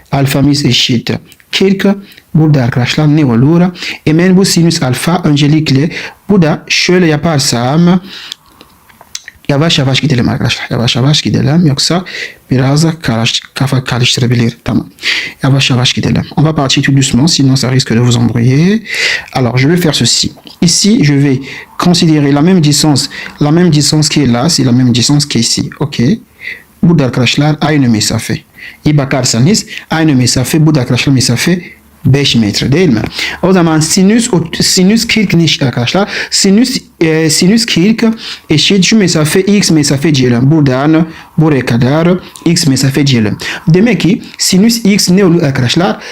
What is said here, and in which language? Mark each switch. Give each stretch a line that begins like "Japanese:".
Turkish: Alfamız eşit 40. Burada arkadaşlar ne olur? Hemen bu sinüs alfa öncelikle burada şöyle yaparsam yavaş yavaş gidelim arkadaşlar. Yavaş yavaş gidelim. Yoksa biraz kafa karıştırabilir. Tamam. Yavaş yavaş gidelim.
French: On va partir tout doucement, sinon ça risque de vous embrouiller. Alors, je vais faire ceci. Ici, je vais considérer la même distance qui est là, c'est la même distance qui est ici. OK.
Turkish: Burada arkadaşlar aynı mesafe. İyi bakarsanız aynı mesafe. Burada arkadaşlar mesafe 5 metre değil mi? O zaman sinüs 40 ne arkadaşlar? Sinüs 40 eşit şu mesafe x mesafe diyelim. Buradan buraya kadar x mesafe diyelim. Demek ki sinüs x ne olur arkadaşlar?